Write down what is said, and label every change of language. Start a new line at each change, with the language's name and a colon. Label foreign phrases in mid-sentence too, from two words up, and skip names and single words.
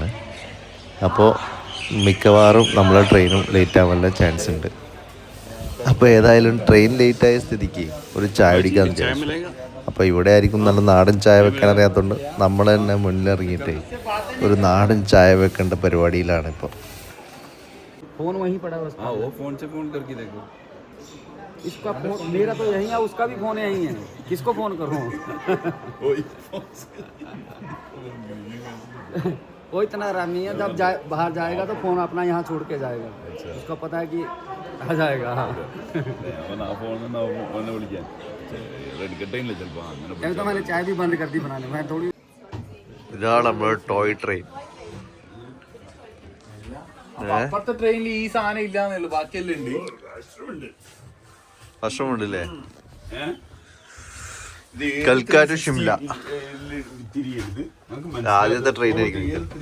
Malayalam: അപ്പോൾ മിക്കവാറും നമ്മളെ ട്രെയിനും ലേറ്റ് ആവാനുള്ള ചാൻസ് ഉണ്ട്. അപ്പോൾ ഏതായാലും ട്രെയിൻ ലേറ്റായ സ്ഥിതിക്ക് ഒരു ചായ കുടിക്കാമെന്ന് വിചാരിച്ചു. അപ്പോൾ ഇവിടെ ആയിരിക്കും നല്ല നാടൻ ചായ വെക്കാൻ അറിയാത്തതുകൊണ്ട് നമ്മൾ തന്നെ മുന്നിലിറങ്ങിയിട്ട് ഒരു നാടൻ ചായ വെക്കേണ്ട പരിപാടിയിലാണ് ഇപ്പോൾ.
Hindi: इसका फोन मेरा तो यही है, उसका भी फोन यही है, किसको फोन करूं? वो इतना आरामी है, जब बाहर जाएगा तो फोन अपना यहाँ छोड़ के जाएगा। अच्छा। उसको पता है कि आ जाएगा। तो मैंने चाय भी बंद कर दी बनाने, मैं थोड़ी
Malayalam: ഇതാണ് നമ്മുടെ ടോയ് ട്രെയിൻ. അപ്പുറത്തെ ട്രെയിനിൽ ഈ സാധനം ഇല്ലാന്നുള്ളു, ബാക്കിയെല്ലാം ഉണ്ട്. വർഷമുണ്ടല്ലേ. കൽക്ക ടു ഷിംല ആദ്യത്തെ ട്രെയിനായിരിക്കും.